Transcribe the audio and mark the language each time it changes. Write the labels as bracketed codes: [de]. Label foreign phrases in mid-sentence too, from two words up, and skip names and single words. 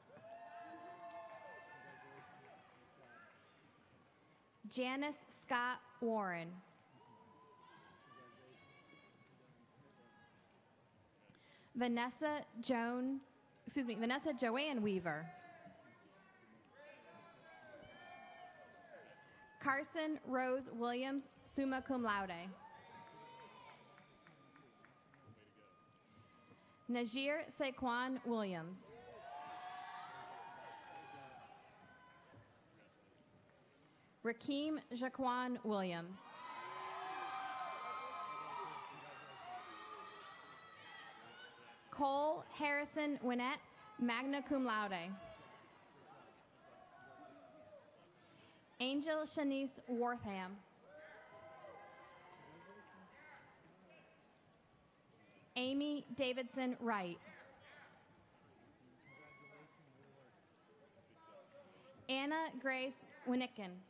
[en] Janice Scott Warren. Vanessa Joanne Weaver. Carson Rose Williams, [la] summa cum laude. [en] Najir Saquon Williams. Rakeem Jaquan Williams. Cole Harrison Winnett, [la] magna cum laude. [en] Angel Shanice Wortham. Amy Davidson Wright. Anna Grace Winnicken.